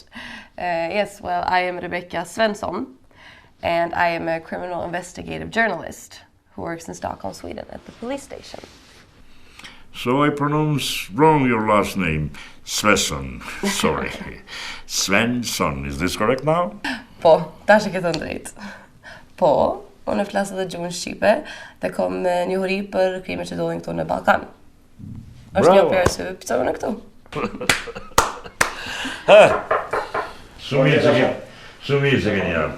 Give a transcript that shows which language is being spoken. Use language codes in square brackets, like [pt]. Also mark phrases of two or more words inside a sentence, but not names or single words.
[en] Yes, well, I am Rebecca Svensson, and I am a criminal investigative journalist who works in Stockholm, Sweden, at the police station. So I pronounce wrong your last name, Svensson. Sorry. Svensson, is this correct now? [sq] Po, tash e ke thënë drejt. Po, unë flas edhe gjuhën shqipe dhe kam njohuri për krimet që ndodhin këtu në Ballkan. Është një operë që pëtëve në këtu. Shumë mirë që keni ardhur.